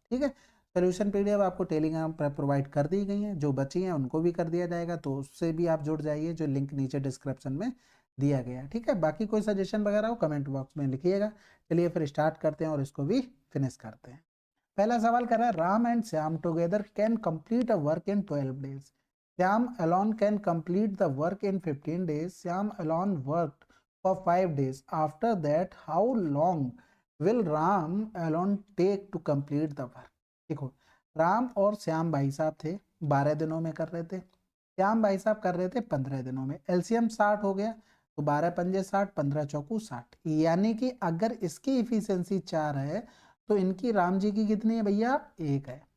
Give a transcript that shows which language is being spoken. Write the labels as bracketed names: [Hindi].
[Hindi] ठीक है, solution PDF आपको टेलीग्राम पर प्रोवाइड कर दी गई है, जो बची हैं उनको भी कर दिया जाएगा, तो उससे भी आप जुड़ जाइए, जो लिंक नीचे डिस्क्रिप्शन में दिया गया है। ठीक है, बाकी कोई सजेशन वगैरह हो कमेंट बॉक्स में लिखिएगा। चलिए फिर स्टार्ट करते हैं और इसको भी फिनिश करते हैं। पहला सवाल कर रहा है, [English] Ram and Shyam together can complete a work in 12 days. Shyam alone can complete the work in 15 days. Syam alone worked for 5 days. After that, how long will Ram alone take to complete the work? [Hindi] देखो, राम और श्याम भाई साहब थे, 12 दिनों में कर रहे थे। श्याम भाई साहब कर रहे थे 15 दिनों में। एलसीएम 60 हो गया, तो 12 पंजे 60, 15 चौकू 60, यानी कि अगर इसकी इफिशियंसी 4 है तो इनकी राम जी की कितनी है भैया? 1 है।